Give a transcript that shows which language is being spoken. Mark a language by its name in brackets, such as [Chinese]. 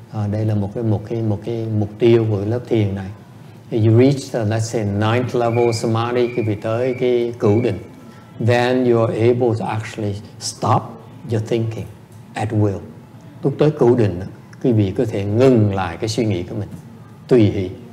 [Vietnamese] Đây là một cái mục tiêu của lớp thiền này. [English] You reach the, let's say 9th level samadhi, [Vietnamese] khi vị tới cái cửu định, [English] then you are able to actually stop your thinking at will. [Vietnamese] Lúc tới cửu định, quý vị có thể ngừng lại cái suy nghĩ của mình tùy hỷ.